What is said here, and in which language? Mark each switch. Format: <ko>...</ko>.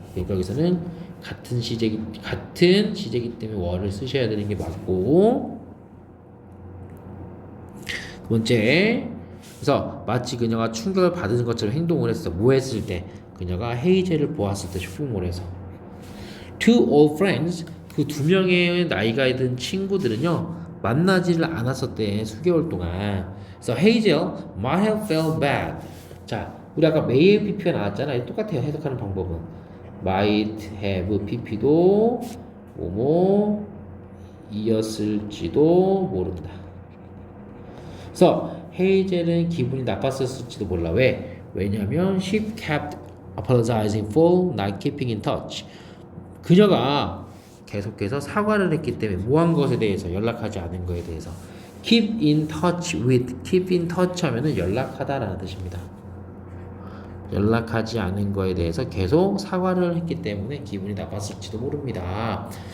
<ko>그러니까 여기서는 같은 시제기 때문에 were 쓰셔야 되는 게 맞고 두 번째 그래서 마치 그녀가 충격을 받은 것처럼 행동을 했어. 뭐 했을 때? 그녀가 헤이젤을 보았을 때 쇼핑몰에서</ko> <en>two old friends</en> <ko>그 두 명의 나이가 든 친구들은요 만나지를 않았었대 수개월 동안. 그래서</ko> <en>헤이젤 might have felt bad.</en> <ko>자, 우리 아까 may의 pp가 나왔잖아. 똑같아요. 해석하는 방법은 might have pp도 뭐뭐 이었을지도 모른다. 그래서 헤이젤은 기분이 나빴었을지도 몰라. 왜? 왜냐면</ko> <en>she kept apologizing for not keeping in touch.</en> <ko>그녀가 계속해서 사과를 했기 때문에 뭐한 것에 대해서 연락하지 않은 것에 대해서 keep in touch with keep in touch 하면은 연락하다라는 뜻입니다. 연락하지 않은 거에 대해서 계속 사과를 했기 때문에 기분이 나빴을지도 모릅니다.</ko>